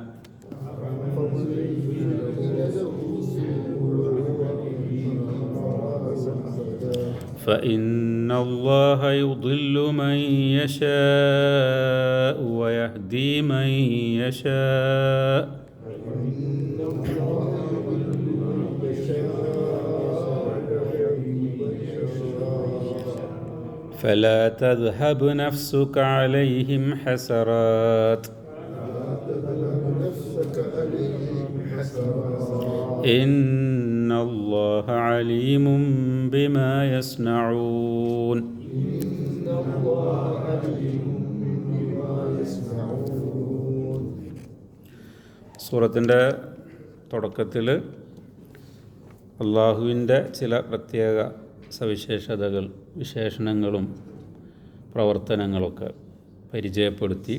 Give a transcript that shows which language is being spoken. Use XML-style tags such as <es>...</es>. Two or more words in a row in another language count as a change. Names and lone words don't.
<ar>فإن الله يضل من يشاء ويهدي من يشاء فلا تذهب نفسك عليهم حسرات إن الله عليم بما يصنعون.</ar> <ml>സൂറത്തിൻ്റെ തുടക്കത്തിൽ അള്ളാഹുവിൻ്റെ ചില പ്രത്യേക സവിശേഷതകൾ, വിശേഷണങ്ങളും പ്രവർത്തനങ്ങളൊക്കെ പരിചയപ്പെടുത്തി.</ml>